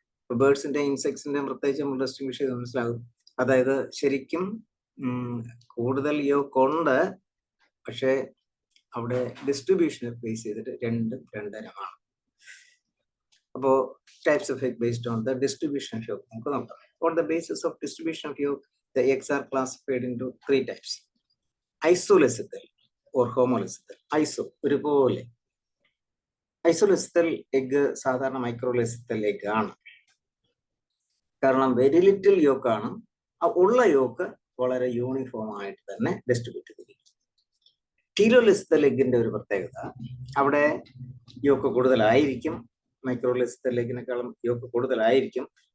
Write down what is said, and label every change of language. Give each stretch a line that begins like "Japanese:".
Malayalam: ഇപ്പൊ ബേർഡ്സിന്റെ ഇൻസെക്ട്സിന്റെയും പ്രത്യേകിച്ച് നമ്മൾ ഡിസ്ട്രിബ്യൂഷൻ ചെയ്ത് മനസ്സിലാകും. അതായത് ശരിക്കും കൂടുതൽ യോക്ക് ഉണ്ട്, പക്ഷെ അവിടെ ഡിസ്ട്രിബ്യൂഷനെ ബേസ് ചെയ്തിട്ട് രണ്ടും രണ്ടരമാണ്.
English: അപ്പോ types of egg based on the distribution of yolk
Malayalam: നമുക്ക് നോക്കാം.
English: On the basis of distribution of yolk, the eggs are classified into three types: isolecithal or homolecithal.
Malayalam: ഐസോ ഒരുപോലെ. ഐസോലെസിത്തൽ എഗ് സാധാരണ മൈക്രോലെസിത്തൽ എഗ് ആണ്. കാരണം വെരി ലിറ്റിൽ യോക്ക് ആണ്, ഉള്ള yoke വളരെ uniform ആയിട്ട് തന്നെ ഡിസ്ട്രിബ്യൂട്ട് ചെയ്തിരിക്കും. ടീലോലെസിത്തൽ എഗ്ഗിന്റെ ഒരു പ്രത്യേകത, അവിടെ യോക്ക് കൂടുതലായിരിക്കും, മൈക്രോലെസിത്തൽ എഗ്ഗിനേക്കാളും യോക്ക് കൂടുതലായിരിക്കും.